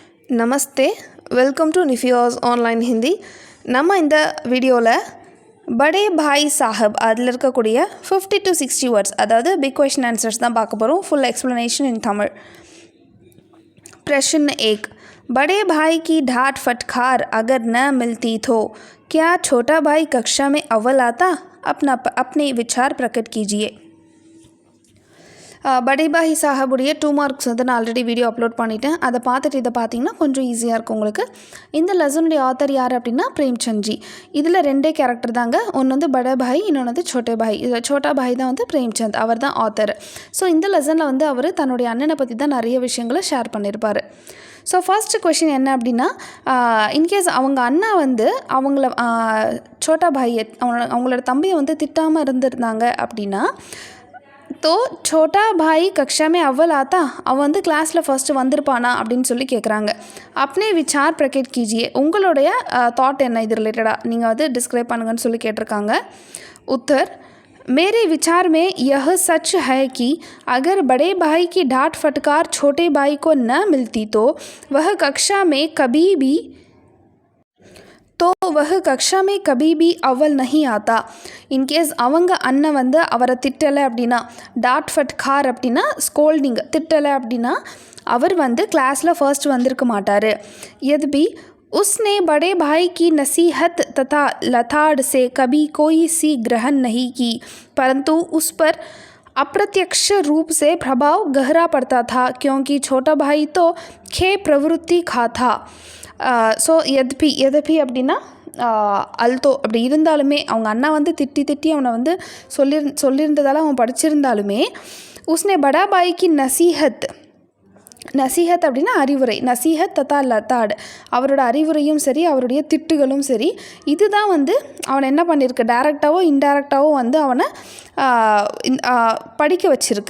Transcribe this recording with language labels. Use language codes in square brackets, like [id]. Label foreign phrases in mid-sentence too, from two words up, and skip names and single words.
[ta] நமஸ்தே, [en] welcome to Nifiya's Online Hindi. [ta] நம்ம இந்த வீடியோவில் படே பாய் சாஹப் அதில் இருக்கக்கூடிய [en] 50 to 60 words, [ta] அதாவது [en] big question answers [ta] தான் பார்க்க போகிறோம். [en] Full explanation in Tamil. [hi] प्रश्न 1. बड़े भाई की डांट फटकार अगर न मिलती तो क्या छोटा भाई कक्षा में अव्वल आता? अपने विचार प्रकट कीजिए. [ta] படே பாய் சாஹபுடைய 2 மார்க்ஸ் வந்து நான் [en] already video upload [ta] பண்ணிட்டேன். அதை பார்த்துட்டு இதை பார்த்தீங்கன்னா கொஞ்சம் ஈஸியாக இருக்கும் உங்களுக்கு. இந்த லெசனுடைய ஆத்தர் யார் அப்படின்னா பிரேம்சந்த்ஜி. இதில் 2 கேரக்டர் தாங்க. ஒன்று வந்து படே பாய், இன்னொன்று வந்து சோட்டே பாய். இதில் சோட்டா பாய் தான் வந்து பிரேம்சந்த், அவர் தான் ஆத்தர். ஸோ இந்த லெசனில் வந்து அவர் தன்னுடைய அண்ணனை பற்றி தான் நிறைய விஷயங்களை ஷேர் பண்ணியிருப்பார். [en] so first question [ta] என்ன அப்படின்னா, இன்கேஸ் அவங்க அண்ணா வந்து அவங்கள சோட்டா பாய் அவங்களோட தம்பியை வந்து திட்டாமல் இருந்திருந்தாங்க அப்படின்னா, [hi] तो छोटा भाई कक्षा में अव्वल आता, [ta] அவன் வந்து கிளாஸில் ஃபர்ஸ்ட்டு வந்திருப்பானா அப்படின்னு சொல்லி கேட்குறாங்க. [hi] अपने विचार प्रकट कीजिए. [ta] உங்களுடைய தாட் என்ன இது ரிலேட்டடாக நீங்கள் வந்து டிஸ்கிரைப் பண்ணுங்கன்னு சொல்லி கேட்டிருக்காங்க. [hi] उत्तर, मेरे विचार में यह सच है कि अगर बड़े भाई की डांट फटकार छोटे भाई को न मिलती तो वह कक्षा में कभी भी अव्वल नहीं आता. [ta] இன்கேஸ் அவங்க அண்ணன் வந்து அவரை திட்டலை அப்படின்னா, [hi] डांट फटकार [ta] அப்படின்னா ஸ்கோல்டிங், திட்டலை அப்படின்னா அவர் வந்து கிளாஸில் ஃபர்ஸ்ட் வந்திருக்க மாட்டார். [hi] यद्यपि उसने बड़े भाई की नसीहत तथा लताड़ से कभी कोई सी ग्रहण नहीं की, परंतु उस पर अप्रत्यक्ष रूप से प्रभाव गहरा पड़ता था, क्योंकि छोटा भाई तो खे प्रवृत्ति खा था. [ta] ஸோ எதப்பி அப்படின்னா அல்தோ அப்படி இருந்தாலுமே அவங்க அண்ணா வந்து திட்டி அவனை வந்து சொல்லியிருந்ததால் அவன் படிச்சிருந்தாலுமே, [hi] उसने बड़ा [ta] பாய்க்கு நசீஹத் அப்படின்னா அறிவுரை, [hi] नसीहत तथा लताड़, [ta] அவரோட அறிவுரையும் சரி அவருடைய திட்டுகளும் சரி, இதுதான் வந்து அவனை என்ன பண்ணியிருக்கு, டைரெக்டாவோ இன்டைரக்டாவோ வந்து அவனை படிக்க வச்சிருக்கு.